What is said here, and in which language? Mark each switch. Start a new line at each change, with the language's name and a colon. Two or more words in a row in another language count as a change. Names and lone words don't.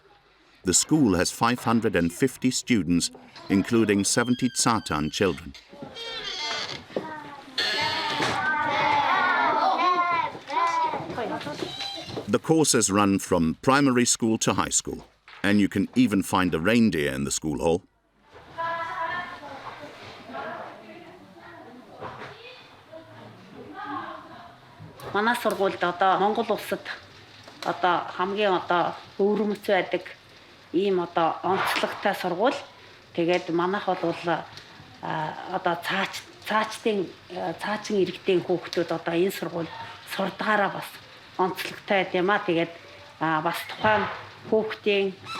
English: The school has 550 students, including 70 Tsaatan children. The courses run from primary school to high school, and you can even find a reindeer in the school hall.
Mongolian: Манай сургуульд одоо Монгол улсад одоо хамгийн одоо өвөрмөц байдаг ийм одоо онцлогтой сургууль. Тэгээд манайх бол одоо цаачин иргэдийн хүүхдүүд одоо энэ сургууль сурдгаараа бас онцлогтой байд юм а. Тэгээд бас тухайн хүүхдийн